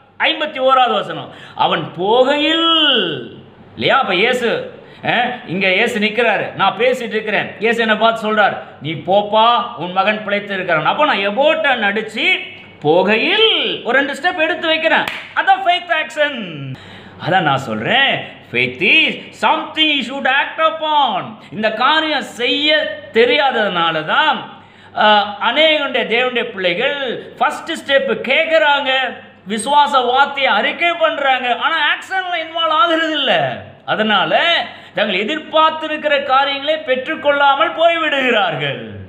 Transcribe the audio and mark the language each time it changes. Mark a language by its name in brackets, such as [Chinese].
[Tamil] 51வது வசனம், அவன் போகையில், இல்லையா? அப்ப இயேசு இங்க இயேசு நிற்கிறாரு, நான் பேசிட்டு இருக்கிறேன். இயேசு என்ன பார்த்து சொல்றார், நீ போப்பா, உன் மகன் பிழைத்து இருக்கிறான். அப்போ நான் எபோட்ட நடிச்சு போகையில் ஒரு 2 ஸ்டெப் எடுத்து வைக்கிறேன். அதான் ஃபெய்த் ஆக்ஷன். அதான் நான் சொல்றேன், [English] faith is something you should act upon. [Tamil] இந்த காரியம் செய்ய தெரியாததுனால தான் அநேகருடைய தேவனுடைய பிள்ளைகள் ஃபர்ஸ்ட் ஸ்டெப் கேட்குறாங்க, விசுவாச வார்த்தையை அறிக்கை பண்றாங்க, ஆனால் ஆக்ஷன்ல இன்வால்வ் ஆகிறது இல்லை. அதனால தங்கள் எதிர்பார்த்திருக்கிற காரியங்களை பெற்றுக்கொள்ளாமல் போய்விடுகிறார்கள்.